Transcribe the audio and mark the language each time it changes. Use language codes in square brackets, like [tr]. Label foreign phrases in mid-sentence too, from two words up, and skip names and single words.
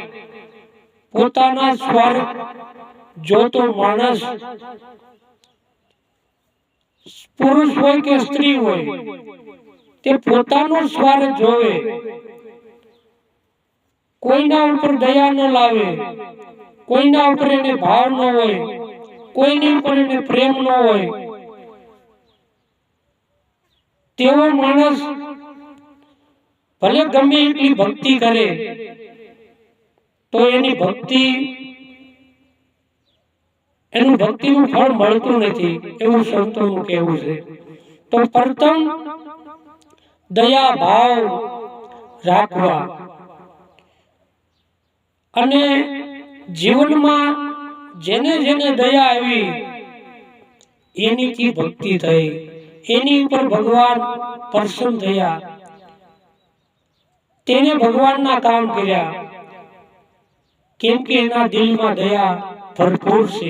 [gu] પોતાના સ્વાર્થ જો તો માણસ પુરુષ હોય કે સ્ત્રી હોય તે પોતાનો સ્વાર્થ જોવે, કોઈના ઉપર દયા ન લાવે, કોઈના ઉપર એને ભાવ ન હોય, કોઈની ઉપર એને પ્રેમ ન હોય। તેવો માણસ ભલે ગમે એટલી ભક્તિ કરે તો એની ભક્તિ એનું ભક્તિનું ફળ મળતું નથી, એવું સંતોનું કહેવું છે. તો પ્રથમ દયા ભાવ રાખવા અને જીવનમાં જેને જેને દયા આવી એનીથી ભક્તિ થઈ, એની ઉપર ભગવાન પ્રસન્ન થયા, તેને ભગવાનના કામ કર્યા, કેમ કે એના દિલમાં દયા ભરપૂર છે.